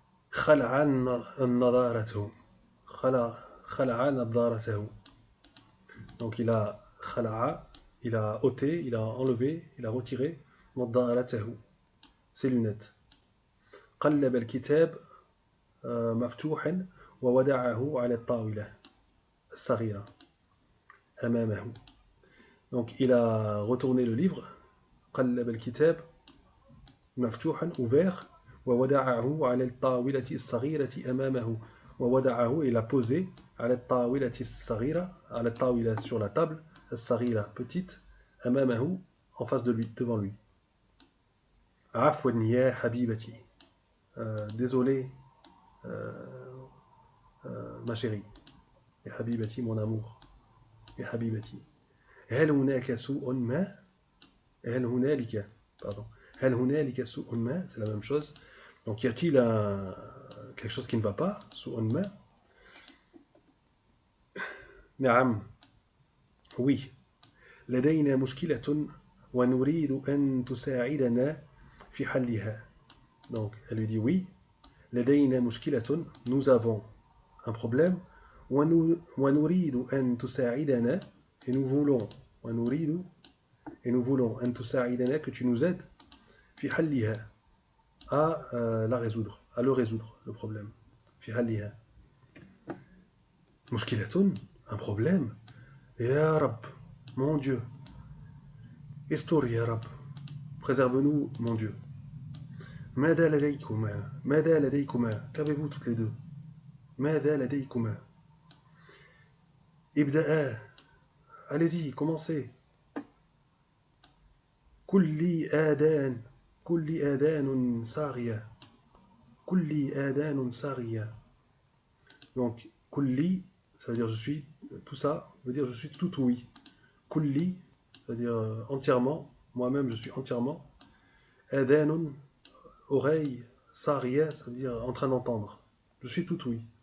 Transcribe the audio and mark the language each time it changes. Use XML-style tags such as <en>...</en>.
<ar>خلع نظارته. خلع نظارته.</ar> <fr>Donc il a</fr> <ar>خلع,</ar> <fr>il a ôté, il a enlevé, il a retiré</fr> <ar>نظارته,</ar> <fr>ses lunettes.</fr> <ar>قلب الكتاب مفتوحا ووضعه على الطاولة الصغيرة أمامه.</ar> <fr>Donc il a retourné le livre,</fr> <ar>قلب الكتاب مفتوحا,</ar> <fr>ouvert,</fr> <ar>ووضعه على الطاولة الصغيرة أمامه.</ar> <fr>ووضعه, il a posé,</fr> <ar>على الطاولة الصغيرة,</ar> <fr>على الطاولة, sur la table, الصغيرة, petite,</fr> <ar>أمامه,</ar> <fr>en face de lui, devant lui.</fr> <ar>عفوا يا حبيبتي,</ar> <fr>désolé, ma chérie,</fr> <ar>يا حبيبتي,</ar> <fr>mon amour,</fr> <ar>يا حبيبتي. هل هناك سوء ما. هل هنالك, pardon, هل هنالك سوء ما,</ar> <fr>c'est la même chose. Donc y a-t-il quelque chose qui ne va pas,</fr> <ar>سوء ما. نعم,</ar> <fr>oui,</fr> <ar>لدينا مشكلة ونريد أن تساعدنا في حلها.</ar> <fr>Donc elle lui dit oui,</fr> <ar>لدينا مشكلة,</ar> <fr>nous avons un problème,</fr> <ar>ونريد أن تساعدنا,</ar> <fr>et nous voulons, ونريد, et nous voulons, أن تساعدنا, que tu nous aides,</fr> <ar>في حلها,</ar> <fr>à la résoudre, à le résoudre, le problème.</fr> <ar>في حلها. مشكلة,</ar> <fr>un problème.</fr> <ar>يا رب,</ar> <fr>mon Dieu.</fr> <ar>استر يا رب,</ar> <fr>préserve-nous, mon Dieu.</fr> <ar>ماذا لديكما, ماذا لديكما,</ar> <fr>qu'avez-vous toutes les deux.</fr> <ar>ماذا لديكما. ابدأ,</ar> <fr>allez-y, commencez.</fr> <ar>كل آذان, كل آذان صاغية, كل آذان صاغية.</ar> <fr>Donc</fr> <ar>كل,</ar> <fr>ça veut dire je suis, tout ça veut dire je suis tout oui. كل, ça veut dire entièrement, moi-même je suis entièrement.</fr> <ar>آذان,</ar> <fr>oreille,</fr> <ar>صاغية,</ar> <fr>ça veut dire en train d'entendre, je suis tout oui.</fr>